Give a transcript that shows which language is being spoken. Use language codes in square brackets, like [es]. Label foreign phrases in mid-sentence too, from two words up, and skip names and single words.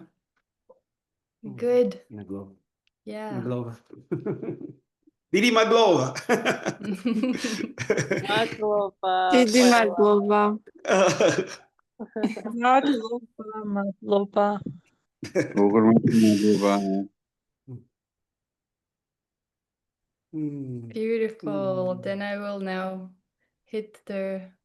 [en] Good. [ka] Magloba. [en] Yeah. [ka] Magloba. Დიდი მადლობა. მადლობა. დიდი მადლობა. მადლობა. [en] Beautiful. Then I will now hit the